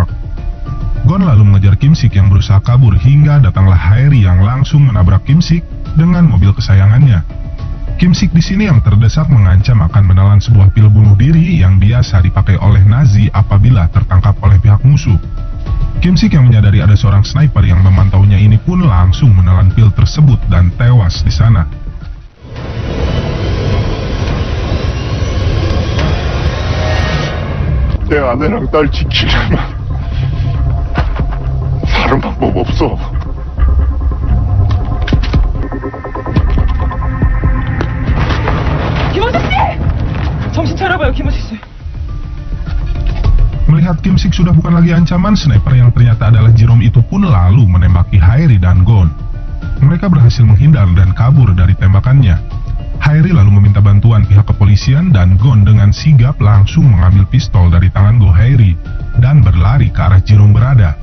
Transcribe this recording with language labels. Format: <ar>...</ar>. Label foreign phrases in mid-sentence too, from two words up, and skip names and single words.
<id>Gon lalu mengejar Kim Sik yang berusaha kabur hingga datanglah Harry yang langsung menabrak Kim Sik dengan mobil kesayangannya. Kim Sik di sini yang terdesak mengancam akan menelan sebuah pil bunuh diri yang biasa dipakai oleh Nazi apabila tertangkap oleh pihak musuh. Kim Sik yang menyadari ada seorang sniper yang memantaunya ini pun langsung menelan pil tersebut dan tewas di sana.</id> <ko>내 아내랑 딸 지키려면 다른 방법 없어. 김호식 씨! 정신 차려봐요, 김호식 씨.</ko> <id>Melihat Kim Sik sudah bukan lagi ancaman, sniper yang ternyata adalah Jerome itu pun lalu menembaki Harry dan Gon. Mereka berhasil menghindar dan kabur dari tembakannya. Hairi lalu meminta bantuan pihak kepolisian dan Gon dengan sigap langsung mengambil pistol dari tangan Go Hairi dan berlari ke arah Jerome berada.</id>